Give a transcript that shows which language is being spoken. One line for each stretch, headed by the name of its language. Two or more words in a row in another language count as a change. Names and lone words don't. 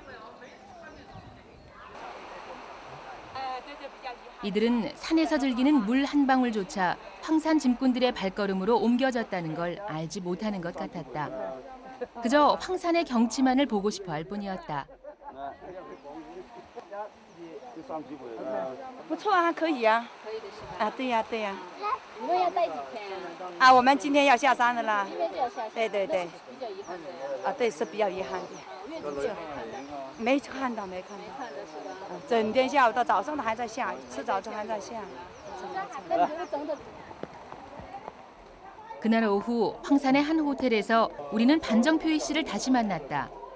Korean: 이들은 산에서 즐기는 물 한 방울조차 황산 짐꾼들의 발걸음으로 옮겨졌다는 걸 알지 못하는 것 같았다. 그저 황산의 경치만을 보고 싶어 할 뿐이었다.
Chinese: 不错啊，可以啊。可以的是吧？啊，对呀，对呀。你们要待几天啊？啊，我们今天要下山的啦。今天就要下山。对对对。比较遗憾的。啊，对，是比较遗憾的。月子就没看到，没看到。没看到是吧？整天下午到早上都还在下，吃早餐还在下。那你们走的。
Korean: 그날 오후 황산의 한 호텔에서 우리는 반정표이 씨를 다시 만났다.